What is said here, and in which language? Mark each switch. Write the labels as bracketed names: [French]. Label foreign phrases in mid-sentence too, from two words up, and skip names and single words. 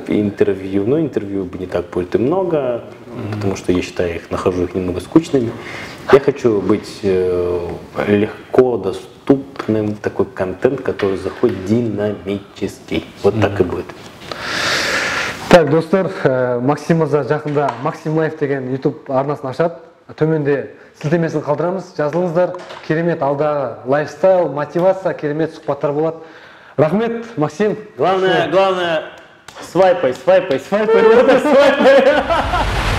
[Russian] Интервью. Но интервью не так будет и много, потому что я считаю, нахожу их немного скучными. Я хочу быть легко доступным, такой контент, который заходит динамический. Вот так и будет. Так, [Kazakh] достар, Максим мырза жақында Максим Лайф деген YouTube арнасын ашады. Төменде сілтемесін қалдырамыз. Жазылыңыздар. Керемет алдағы лайфстайл, мотивация, керемет сұхбаттар болады. Рахмет, Максим. [Russian] Главное, свайпай.